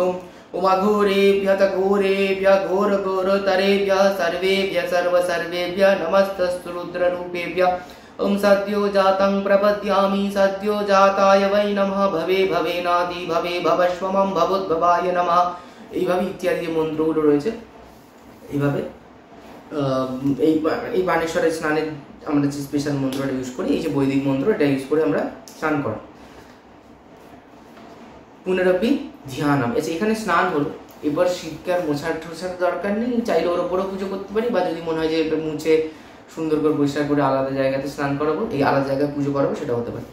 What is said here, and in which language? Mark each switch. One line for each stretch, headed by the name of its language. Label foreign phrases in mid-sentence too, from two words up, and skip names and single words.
Sanskrit: ओम अघोरेभ्यः घोरेभ्यः घोरघोरतरेभ्यः सर्वेभ्यः सर्वसर्वेभ्यः नमस्तस्तु रुद्ररूपेभ्यः। ओम सद्यो जातं प्रपद्यामि सद्यो जाताय वै नमः भवे भवेनादि भवे भवस्वमं भवोद्भवाय नमः।
Bangla: এইভাবে ইত্যাদি যে মন্ত্রগুলো রয়েছে এইভাবে এই বানেশ্বরের স্নানের আমরা যে স্পেশাল মন্ত্রটা ইউজ করি, এই যে বৈদিক মন্ত্র, এটা ইউজ করে আমরা স্নান করি। পুনরপি ধ্যানম, এখানে স্নান হলো, এবার শীতকে আর মোছার ঠোছার দরকার নেই, চাইলে ওর ওপরেও পুজো করতে পারি, বা যদি মনে হয় যে এটা মুছে সুন্দর করে পরিষ্কার করে আলাদা জায়গাতে স্নান করাবো, এই আলাদা জায়গায় পুজো করাবো, সেটা হতে পারে।